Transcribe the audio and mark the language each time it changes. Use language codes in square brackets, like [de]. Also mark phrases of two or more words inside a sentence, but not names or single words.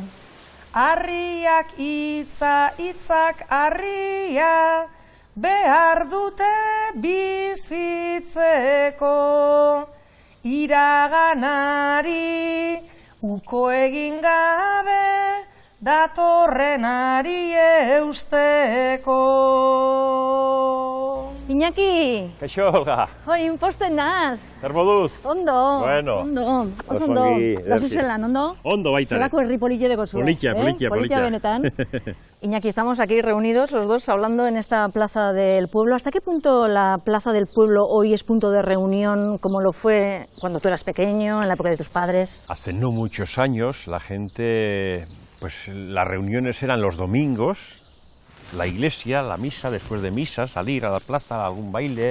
[eu] Harriak hitza, hitzak harria behar dute bizitzeko, iraganari uko egin gabe datorrenari eusteko. Iñaki! Kaixo, Olga. Hori, imposten naz. Zer moduz? Ondo. Bueno. Ondo. Ondo. Lasu zelan, ondo? Ondo baita. Zelako herri polille deko zuen. Politia, politia, Politia benetan. [es] Iñaki, estamos aquí reunidos los dos hablando en esta plaza del pueblo. ¿Hasta qué punto la plaza del pueblo hoy es punto de reunión como lo fue cuando tú eras pequeño, en la época de tus padres? Hace no muchos años la gente, pues las reuniones eran los domingos, la iglesia, la misa, después de misa, salir a la plaza, algún baile.